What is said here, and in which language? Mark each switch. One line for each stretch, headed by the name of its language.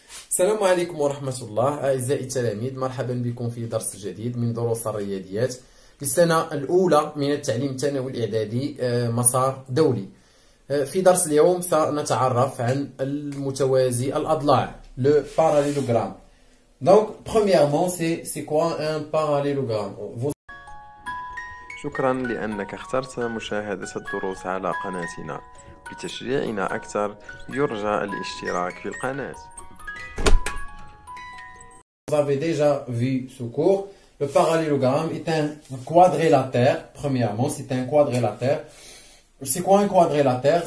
Arabic: السلام عليكم ورحمة الله أعزائي التلاميذ، مرحبا بكم في درس جديد من دروس الرياضيات للسنة الأولى من التعليم الثانوي الإعدادي مسار دولي. في درس اليوم سنتعرف عن المتوازي الأضلاع le parallélogramme.
French: Donc premièrement c'est quoi un parallélogramme?
Arabic: شكرا لأنك اخترت مشاهدة الدروس على قناتنا. لتشجيعنا أكثر يرجى الاشتراك في القناة.
French: Vous avez déjà vu ce cours. Le parallélogramme est un quadrilatère. Premièrement, c'est un quadrilatère. C'est quoi un quadrilatère?